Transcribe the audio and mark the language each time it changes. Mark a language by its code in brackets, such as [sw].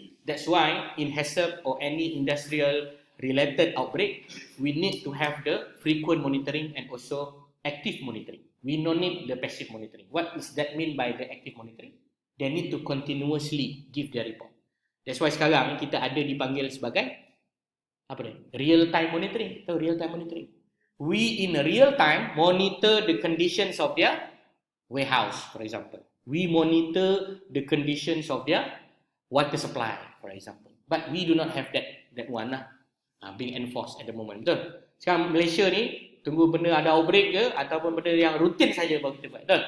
[en] That's why in HACCP or any industrial related outbreak, we need to have the frequent monitoring and also active monitoring. We don't need the passive monitoring. What does that mean by the active monitoring? They need to continuously give their report. That's why [ms] sekarang kita ada dipanggil sebagai apa dia? [en] Real time monitoring. Tahu real time monitoring? We in real time monitor the conditions of their warehouse, for example. We monitor the conditions of their water supply, for example. But we do not have that one being enforced at the moment. [ms] Betul? Sekarang Malaysia ni tunggu benda ada outbreak ke ataupun benda yang rutin saja baru kita buat. Betul?